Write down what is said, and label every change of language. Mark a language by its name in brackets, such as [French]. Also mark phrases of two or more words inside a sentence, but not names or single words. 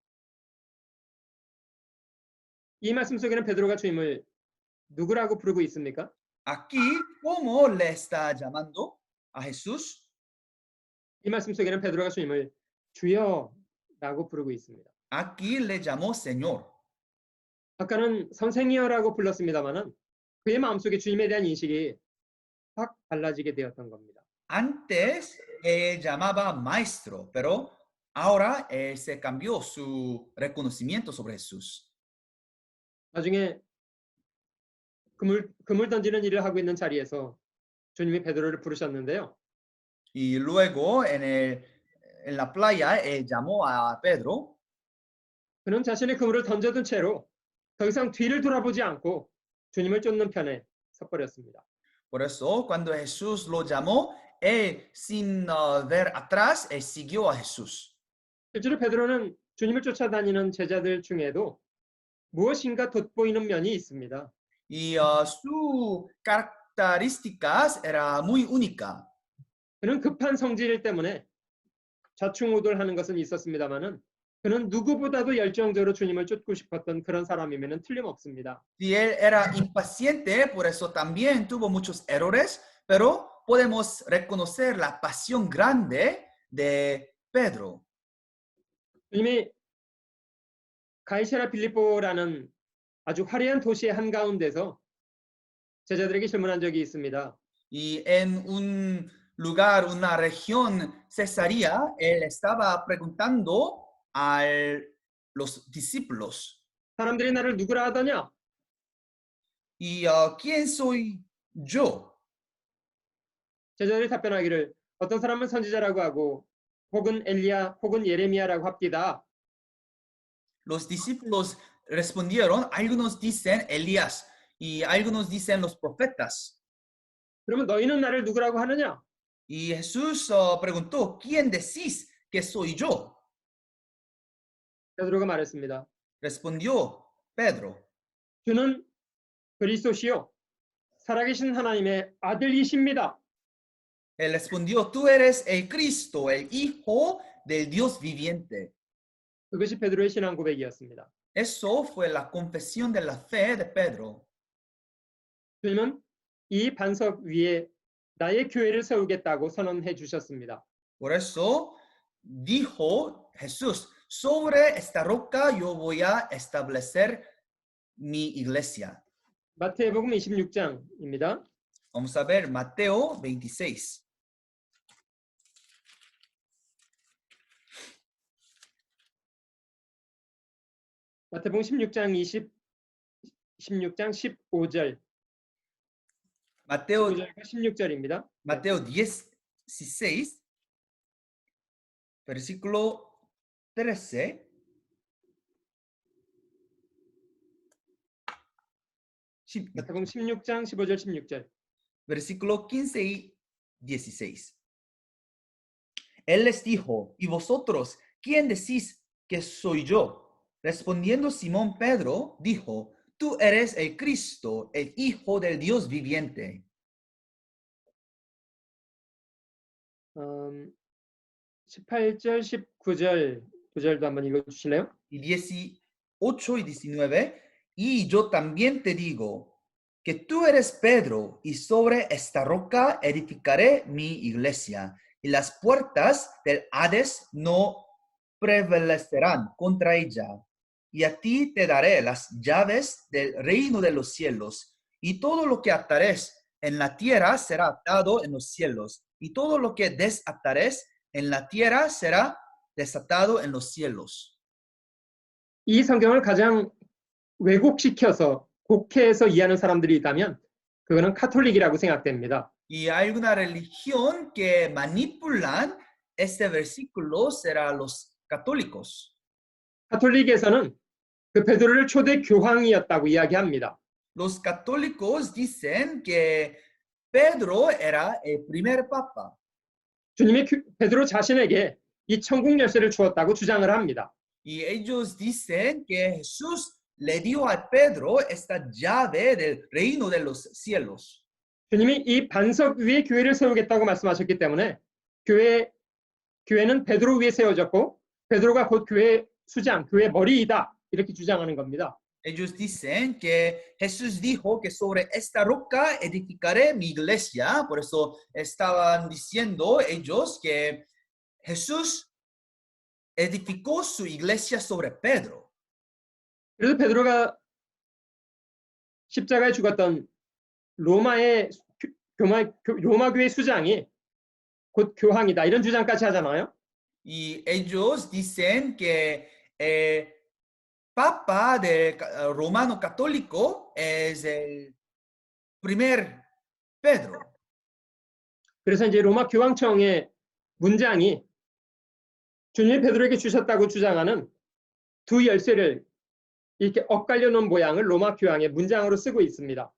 [Korean] 이 말씀 속에는 베드로가 주님을 누구라고 부르고 있습니까? [Spanish] Aquí, ¿cómo le está llamando a Jesús? [Korean] 이 말씀 속에는 베드로가 주님을 주여라고 부르고 있습니다. [Spanish] Aquí le llamó Señor. [Korean] 아까는 선생이여라고 불렀습니다마는 그의 마음속에 주님에 대한 인식이 확 달라지게 되었던 겁니다. [Spanish] Antes llamaba maestro, pero ahora se cambió su reconocimiento sobre Jesús. [Korean] 나중에 그물 던지는 일을 하고 있는 자리에서 주님이 베드로를 부르셨는데요. [Spanish] Y luego en la playa llamó a Pedro. [Korean] 그는 자신의 그물을 던져둔 채로 더 이상 뒤를 돌아보지 않고 주님을 쫓는 편에 섰버렸습니다. [Spanish] Por eso, cuando Jesús lo llamó, él sin ver atrás, él siguió a Jesús. [Korean] 실제로 베드로는 주님을 쫓아다니는 제자들 중에도 무엇인가 돋보이는 면이 있습니다. [Spanish] Y su características era muy única. [Korean] 그는 급한 성질 때문에 좌충우돌하는 것은 있었습니다마는 그는 누구보다도 열정적으로 주님을 쫓고 싶었던 그런 사람이면 틀림없습니다. [Spanish] Si él era impaciente, por eso también tuvo muchos errores, pero podemos reconocer la pasión grande de Pedro. [Korean] 주님이 가이사랴 빌립보라는 아주 화려한 도시의 한가운데서 제자들에게 질문한 적이 있습니다. [Spanish] Y en un lugar, una región, Cesarea, él estaba preguntando a los discípulos, [Korean] 사람들이 나를 누구라 하더냐? [Spanish] ¿y quién soy yo? [Korean] 제자들이 답변하기를 어떤 사람은 선지자라고 하고 혹은 엘리야 혹은 예레미야라고 합디다. [Spanish] Los discípulos respondieron, algunos dicen Elías y algunos dicen los profetas. [Korean] 그러면 너희는 나를 누구라고 하느냐? [Spanish] Y Jesús preguntó, ¿quién decís que soy yo? [Korean] 베드로가 말했습니다. [Spanish] Respondió Pedro, [Korean] 주는 그리스도시요 살아계신 하나님의 아들이십니다. [Spanish] él respondió, tú eres el Cristo, el Hijo del Dios viviente. [Korean] 그것이 베드로의 신앙 고백이었습니다. [Spanish] Eso fue la confesión de la fe de Pedro. [Korean] 주님은 이 반석 위에 나의 교회를 세우겠다고 선언해 주셨습니다. [Spanish] Por eso dijo Jesús, sobre esta roca yo voy a establecer mi iglesia. [Korean] 마태복음 26장입니다. [Spanish] Vamos a ver Mateo 26. [Korean] 마태복음 16장 15절 [Spanish] Mateo, [Korean] 15절과 16절입니다. [Spanish] Mateo 16, versículo 13. [Korean] 마태복음 16장 15절 16절. [Spanish] Versículo 15 y 16. Él les dijo, ¿y vosotros quién decís que soy yo? Respondiendo Simón Pedro, dijo, tú eres el Cristo, el Hijo del Dios viviente. [Korean] 18절 19절 2절도 한번 읽어주실래요? [Spanish] Y 18 y 19. Y yo también te digo que tú eres Pedro, y sobre esta roca edificaré mi iglesia, y las puertas del Hades no prevalecerán contra ella. Y a ti te daré las llaves del reino de los cielos, y todo lo que atares en la tierra será atado en los cielos, y todo lo que desatares en la tierra será desatado en los cielos. [Korean] 이 성경을 가장 왜곡시켜서 곡해해서 이해하는 사람들이 있다면 그거는 카톨릭이라고 생각됩니다. [Spanish] Y hay una religión que manipulan este versículo, será los católicos. [Korean] 카톨릭에서는 그 베드로를 초대 교황이었다고 이야기합니다. [Spanish] Los católicos dicen que Pedro era el primer papa. [Korean] 주님이 베드로 자신에게 이 천국 열쇠를 주었다고 주장을 합니다. [Spanish] Y ellos dicen que Jesús le dio a Pedro esta llave del reino de los cielos. [Korean] 주님이 이 반석 위에 교회를 세우겠다고 말씀하셨기 때문에 교회는 베드로 위에 세워졌고 베드로가 곧 교회의 수장, 교회의 머리이다 이렇게 주장하는 겁니다. [Spanish] Ellos dicen que Jesús dijo que sobre esta roca edificaré mi iglesia. Por eso estaban diciendo ellos que Jesús edificó su iglesia sobre Pedro. [Korean] 그래서 베드로가 십자가에 죽었던 로마 교회 수장이 곧 교황이다 이런 주장까지 하잖아요. [Spanish] Y ellos dicen que Papa del romano católico es el primer Pedro. [Korean] 그래서 이제 로마 교황청의 문장이 주님이 베드로에게 주셨다고 주장하는 두 열쇠를 이렇게 엇갈려 놓은 모양을 로마 교황의 문장으로 쓰고 있습니다.